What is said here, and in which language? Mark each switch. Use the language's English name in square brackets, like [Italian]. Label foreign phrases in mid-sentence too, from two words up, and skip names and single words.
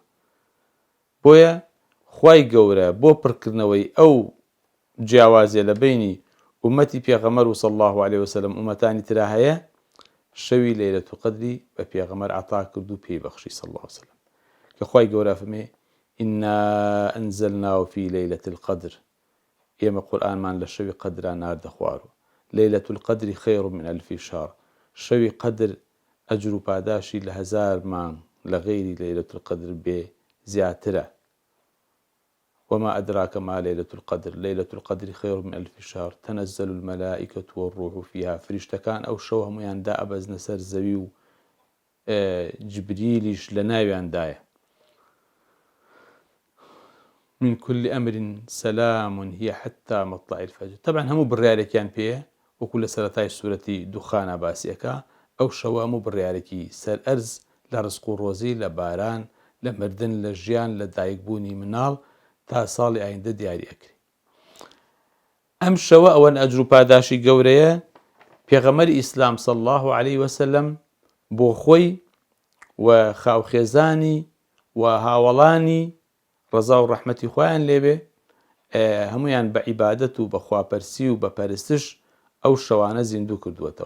[Central Kurdish] بۆیە خوای گەورە بۆ پڕکردنەوەی ئەو جیاوازیە لە بینی ئومەتی پێغەمبەر و [Arabic] صلی الله علیه وسلم [Central Kurdish] ئومەتانی ترا هەیە شەوی لەیلەتوڵ قەدری بە پێغەمبەر عەتا کرد و پێی بەخشی [Arabic] صلی الله علیه وسلم [Central Kurdish] کە خوای گەورە فەرمێ [Arabic] ئینا ئەنزەلناه فی لەیلەة القەدر، [Central Kurdish] ئێمە قورئانمان لە شەوی قەدرا ناردە خوارەوە. [Arabic] لەیلەتوڵ قەدری خەیر من ئەلفی شەهر، [Central Kurdish] شەوی قەدر ئەجر و پاداشی لە هەزار مانگ لە غەیری لەیلەتوڵ قەدر بێ زیاترە. [Arabic] وما أدراك ما ليلة القدر ليلة القدر خير من ألف شهر تنزل الملائكة والروح فيها. [Central Kurdish] فریشتەکان ئەو شەو هەموویان دائەبەزنە سەر زەوی و جبریلیش لە ناویاندایە. [Arabic] من كل أمر سلام هي حتى مطلع الفجر. [Central Kurdish] طبعا هەموو بڕیارێکیان پێیە وەکو لە سەرەتای سوورەتی دوخانە باسیەکە ئەو شەوە هەموو بڕیارێکی سەر ئەرز لە ڕزق و ڕۆزی، لە باران، لە مردن، لە ژیان، لە دایکبوونی مناڵ تا ساڵی ئایندە دیاری ئەکرێ. ئەم شەوە ئەوەن ئەجر و پاداشی گەورەیە پێغەمبەری ئیسلام [Arabic] صلی الله علیه وسلم [Central Kurdish] بۆ خۆی و خاوخێزانی و هاوڵانی ڕەزا و ڕەحمەتی خۆیان لێبێ هەمویان بە عیبادەت و بە خواپەرسی و بە پەرستش ئەو شەوانە زیندوو کردووەتەوە.